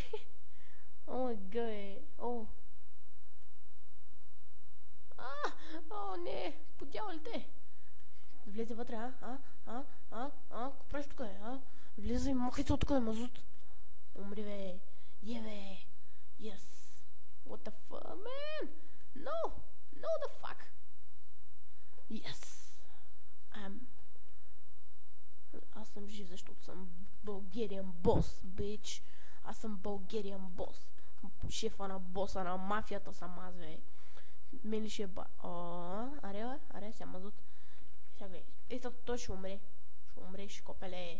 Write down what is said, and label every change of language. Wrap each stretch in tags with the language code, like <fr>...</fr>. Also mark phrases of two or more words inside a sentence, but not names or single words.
<bg>Гъе. Не. По дяволите. Влезе вътре, Какво правиш тук, Влезе и махай се от тук, мазут. Умри, бе. Бе.</bg> <en>Yes. What the fuck, man? No, the fuck. Yes.</en> <bg>Аз съм жив, защото съм</bg> <en>bulgarian boss, bitch.</en> <bg>Аз съм</bg> <en>bulgarian boss.</en> <bg>Шефа на боса на мафията съм аз, бе. Мен ли ще ба... Аре, сега мазут. Сега гледай. Той ще умре. Ще умреш, копеле.</bg>